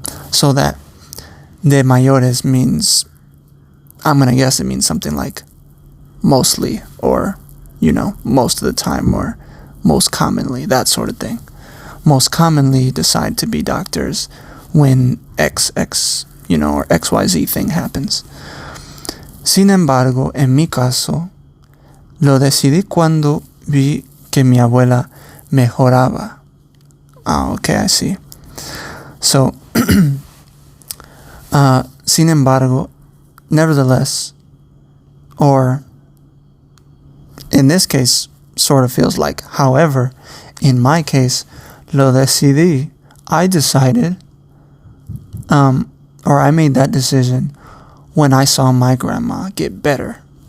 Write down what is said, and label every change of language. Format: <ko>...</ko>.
<en>So that</en> <es>de mayores</es> <en>means, I'm gonna guess it means something like mostly, or most of the time, or most commonly, that sort of thing. Most commonly decide to be doctors when X or XYZ thing happens.</en> <es>Sin embargo, en mi caso, lo decidí cuando vi que mi abuela mejoraba.</es> <en>Okay, I see. So,</en> <es>sin embargo,</es> <en>nevertheless, or in this case, sort of feels like, however, in my case,</en> <es>lo decidí,</es> <en>I decided, or I made that decision when I saw my grandma get better.</en>